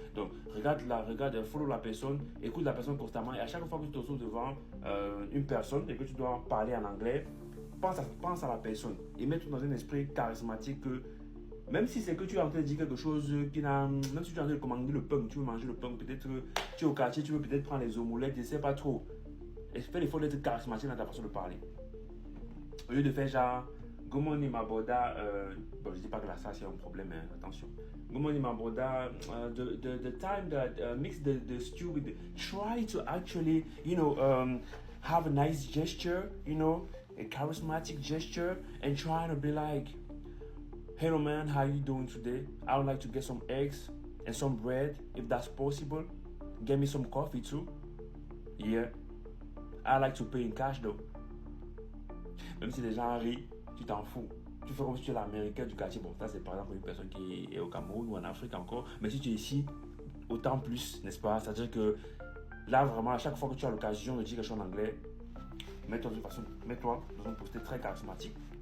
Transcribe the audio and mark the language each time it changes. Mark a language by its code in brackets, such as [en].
[fr] Donc, regarde, follow la personne, écoute la personne constamment, et à chaque fois que tu te retrouves devant une personne et que tu dois parler en anglais, pense à la personne et mets-toi dans un esprit charismatique que même si c'est que tu es en train de dire quelque chose qui n'a... Même si tu es en train de commander le pain, tu veux manger le pain, peut-être tu es au quartier, tu veux peut-être prendre les omelettes, je ne sais pas trop. Et fais l'effort d'être charismatique dans ta façon de parler. Au lieu de faire genre, [en] good morning my brother, [fr] bon je dis pas que là ça c'est un problème, hein, attention. [en] Good morning my brother, the time that mix the stew with try to actually, have a nice gesture, a charismatic gesture and trying to be like, hello man, how you doing today? I would like to get some eggs and some bread if that's possible. Get me some coffee too. Yeah. I like to pay in cash though. [fr] Même si les gens rient, tu t'en fous. Tu fais comme si tu es l'américain du quartier. Bon, ça c'est par exemple une personne qui est au Cameroun ou en Afrique encore. Mais si tu es ici, autant plus, n'est-ce pas? C'est-à-dire que là vraiment, à chaque fois que tu as l'occasion de dire quelque chose en anglais, mets-toi dans un posté très charismatique.